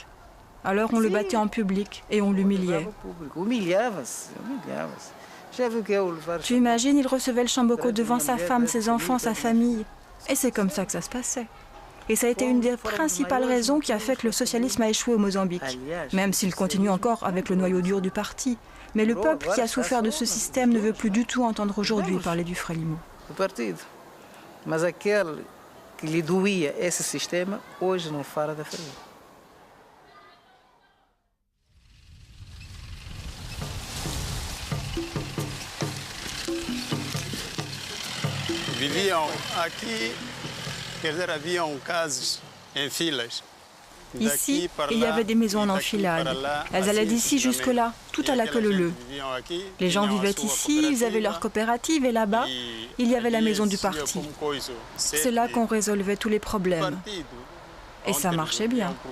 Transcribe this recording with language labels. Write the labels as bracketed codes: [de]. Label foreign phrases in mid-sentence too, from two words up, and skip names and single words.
[fr] Alors on le battait en public et on l'humiliait. Tu imagines, il recevait le Chamboko devant sa femme, ses enfants, sa famille. Et c'est comme ça que ça se passait. Et ça a été une des principales raisons qui a fait que le socialisme a échoué au Mozambique, même s'il continue encore avec le noyau dur du parti. Mais le peuple qui a souffert de ce système ne veut plus du tout entendre aujourd'hui parler du Frélimo. [pt] Mas aquele que lhe doía esse sistema, hoje não fala da Frélimo. Viviam aqui, quer dizer, haviam casas em filas. [fr] Ici, il y avait des maisons en enfilade. Elles allaient d'ici jusque-là, tout à la queue leu-leu. Les gens vivaient ici, ils avaient leur coopérative et là-bas, il y avait la maison du parti. C'est là qu'on résolvait tous les problèmes. Et ça marchait bien.